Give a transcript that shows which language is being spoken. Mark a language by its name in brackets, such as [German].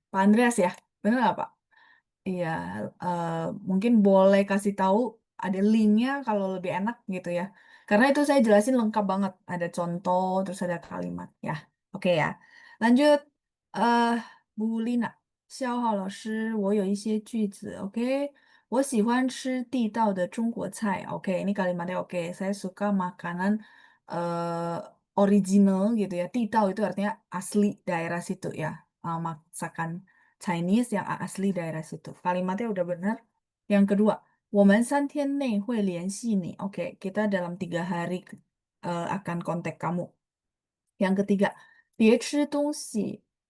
[Indonesian] Pak Andreas ya, benar nggak Pak? Iya, eh, mungkin boleh kasih tahu ada linknya kalau lebih enak gitu ya. Karena itu saya jelasin lengkap banget. Ada contoh, terus ada kalimat. Ya, oke ya. Lanjut, eh Bu Lina. [Chinese] 肖浩老师，我有一些句子，OK，我喜欢吃地道的中国菜. [Indonesian] Oke, ini kalimatnya oke. Saya suka makanan original gitu ya. Didao itu artinya asli daerah situ ya. Masakan Chinese yang asli daerah situ. Kalimatnya udah benar. Yang kedua, [Chinese] 我们3天内会联系你. [Indonesian] Oke, kita dalam 3 hari akan kontak kamu. Yang ketiga, [Chinese] 别吃东西.